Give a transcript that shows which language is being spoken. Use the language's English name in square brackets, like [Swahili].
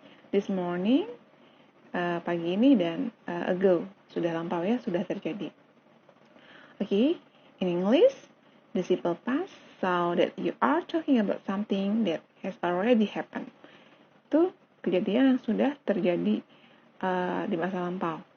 [English] This morning, [Indonesian] pagi ini, dan ago, sudah lampau ya, sudah terjadi. [English] Okay, in English, the simple past so that you are talking about something that has already happened. [Indonesian] Itu kejadian yang sudah terjadi di masa lampau.